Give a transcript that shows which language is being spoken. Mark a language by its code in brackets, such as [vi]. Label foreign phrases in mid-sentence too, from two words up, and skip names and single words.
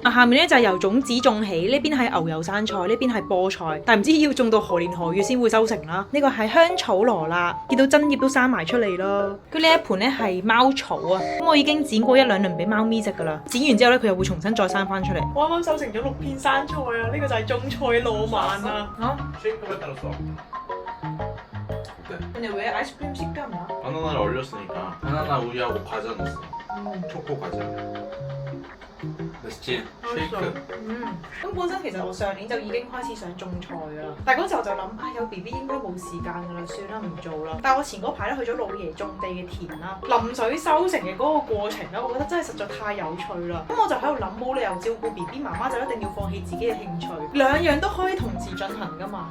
[yue] 下面咧就係由種子種起，呢邊係牛油生菜，呢邊係菠菜，但唔知要種到何年何月先會收成啦。呢個係香草羅勒，見到真葉都生埋出嚟咯。佢呢一盤咧係貓草啊，咁我已經剪過1-2輪俾貓咪食噶啦。剪完之後咧，佢又會重新再生翻出嚟。我啱啱收成咗6片生菜啊，呢個就係種菜浪漫啊。 [ko] 근데 왜 아이스크림 식감이야? 바나나를 얼렸으니까 바나나 우유하고 과자 넣었어. 초코 과자. 맛있지? [yue] 咁本身其實我上年就已經開始想種菜㗎啦，但係嗰時候就諗有 B B 應該冇時間㗎啦，算啦唔做啦。但係我前嗰排咧去咗老爺種地嘅田啦，淋水收成嘅嗰個過程咧，我覺得真係實在太有趣啦。咁我就喺度諗，冇理由照顧 B B 媽媽就一定要放棄自己嘅興趣，兩樣都可以同時進行㗎嘛。